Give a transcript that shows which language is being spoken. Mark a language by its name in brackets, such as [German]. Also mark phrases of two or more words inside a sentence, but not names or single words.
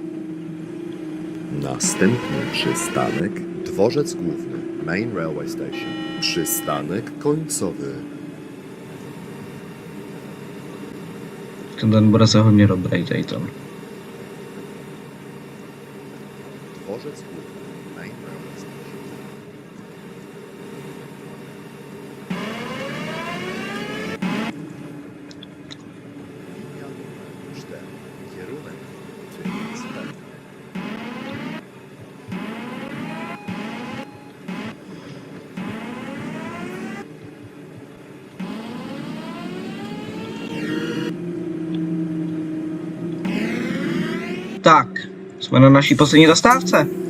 [Polish] Następny przystanek Dworzec Główny, [English] Main Railway Station. [Polish] Przystanek końcowy. [Czech] Ten bude se hodně dobrý, tady to. [Polish] Dworzec Główny, [English] Main Railway Station. [Polish] Linia numer 4. Kierunek Trynicka. [Czech] Tak, jsme na naší poslední zastávce.